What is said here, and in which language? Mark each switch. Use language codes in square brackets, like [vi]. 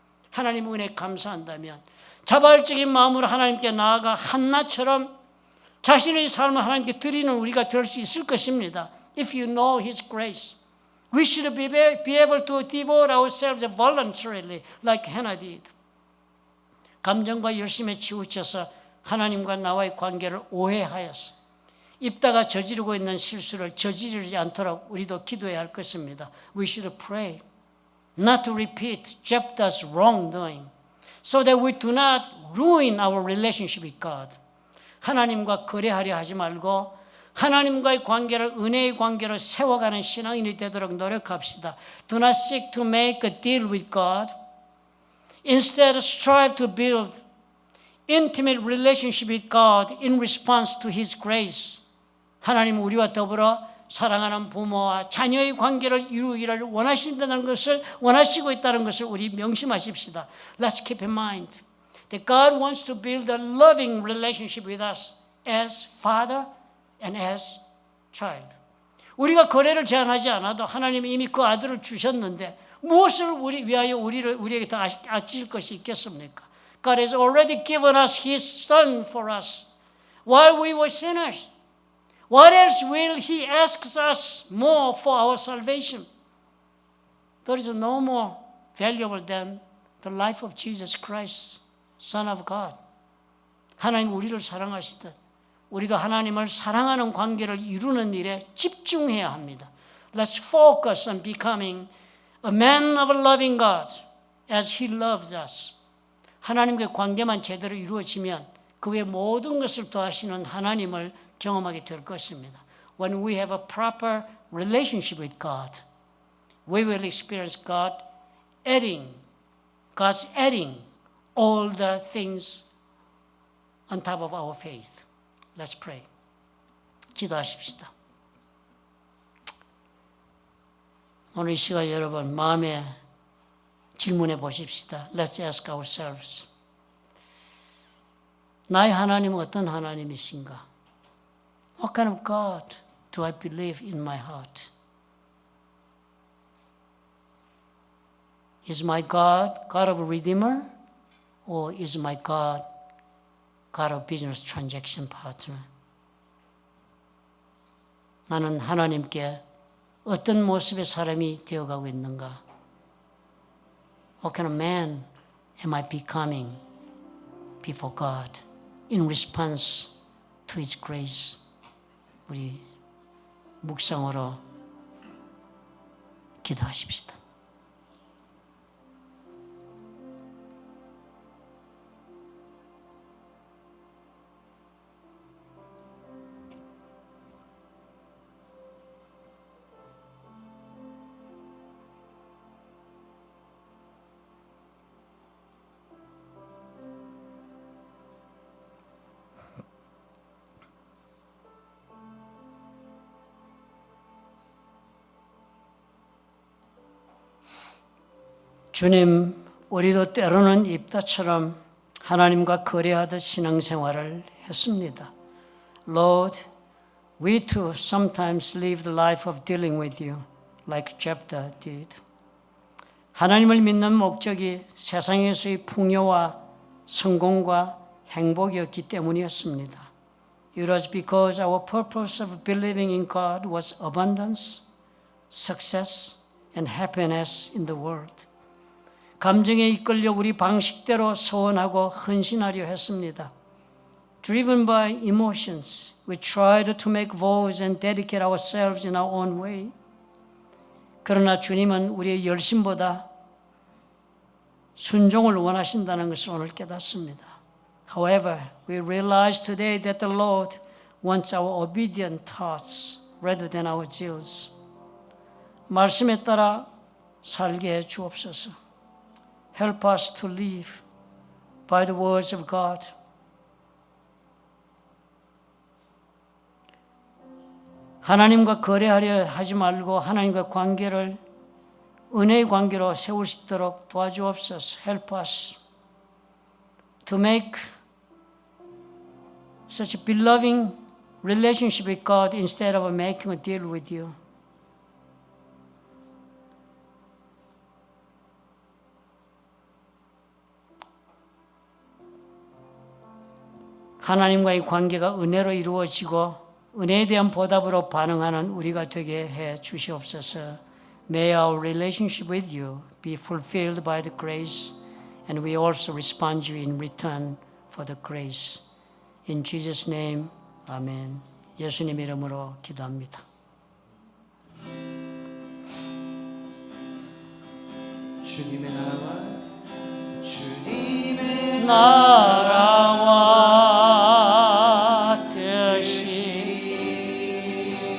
[ko] 하나님 은혜에 감사한다면 자발적인 마음으로 하나님께 나아가 한나처럼 자신의 삶을 하나님께 드리는 우리가 될 수 있을 것입니다. [en] If you know His grace, we should be able to devote ourselves voluntarily like Hannah did. [ko] 감정과 열심에 치우쳐서 하나님과 나와의 관계를 오해하여서 입다가 저지르고 있는 실수를 저지르지 않도록 우리도 기도해야 할 것입니다. [en] We should pray not to repeat Jephthah's wrongdoing, so that we do not ruin our relationship with God. [ko] 하나님과 거래하려 하지 말고 하나님과의 관계를 은혜의 관계로 세워가는 신앙인이 되도록 노력합시다. [en] Do not seek to make a deal with God. Instead, strive to build intimate relationship with God in response to His grace. [ko] 하나님 우리와 더불어 사랑하는 부모와 자녀의 관계를 이루기를 원하신다는 것을 원하시고 있다는 것을 우리 명심하십시다. [en] Let's keep in mind that God wants to build a loving relationship with us as father and as child. [ko] 우리가 거래를 제한하지 않아도 하나님이 이미 그 아들을 주셨는데 무엇을 위하여 우리에게 더 아낄 것이 있겠습니까? [en] God has already given us His Son for us while we were sinners. What else will He ask us more for our salvation? There is no more valuable than the life of Jesus Christ, Son of God. [ko] 하나님 우리를 사랑하시듯 우리도 하나님을 사랑하는 관계를 이루는 일에 집중해야 합니다. [en] Let's focus on becoming a man of a loving God as He loves us. [ko] 하나님과의 관계만 제대로 이루어지면 그 외 모든 것을 더하시는 하나님을 경험하게 될 것입니다. [en] When we have a proper relationship with God, we will experience God's adding all the things on top of our faith. Let's pray. [ko] 기도하십시다. 오늘 이 시간 여러분 마음에 질문해 보십시다. [en] Let's ask ourselves. [ko] 나의 하나님은 어떤 하나님이신가? [en] What kind of God do I believe in my heart? Is my God God of Redeemer? Or is my God God of business transaction partner? [ko] 나는 하나님께 어떤 모습의 사람이 되어가고 있는가? [en] What kind of man am I becoming before God in response to His grace? [ko] 우리 묵상으로 기도하십시다. 주님, 우리도 때로는 입다처럼 하나님과 거래하듯 신앙생활을 했습니다. [en] Lord, we too sometimes live the life of dealing with you, like Jephthah did. [ko] 하나님을 믿는 목적이 세상에서의 풍요와 성공과 행복이었기 때문이었습니다. [en] It was because our purpose of believing in God was abundance, success, and happiness in the world. [ko] 감정에 이끌려 우리 방식대로 소원하고 헌신하려 했습니다. [en] Driven by emotions, we tried to make vows and dedicate ourselves in our own way. [ko] 그러나 주님은 우리의 열심보다 순종을 원하신다는 것을 오늘 깨닫습니다. [en] However, we realize today that the Lord wants our obedient thoughts rather than our zeals. [ko] 말씀에 따라 살게 해 주옵소서. [en] Help us to live by the words of God. [ko] 하나님과 거래하려 하지 말고 하나님과 관계를 은혜의 관계로 세울 수 있도록 도와주옵소서. [en] Help us to make such a beloved relationship with God instead of making a deal with you. [ko] 하나님과의 관계가 은혜로 이루어지고 은혜에 대한 보답으로 반응하는 우리가 되게 해 주시옵소서. [en] May our relationship with you be fulfilled by the grace, and we also respond to you in return for the grace. In Jesus' name, Amen. [ko] 예수님 이름으로 기도합니다. 주님의 나라와 주님의 나라와 뜻이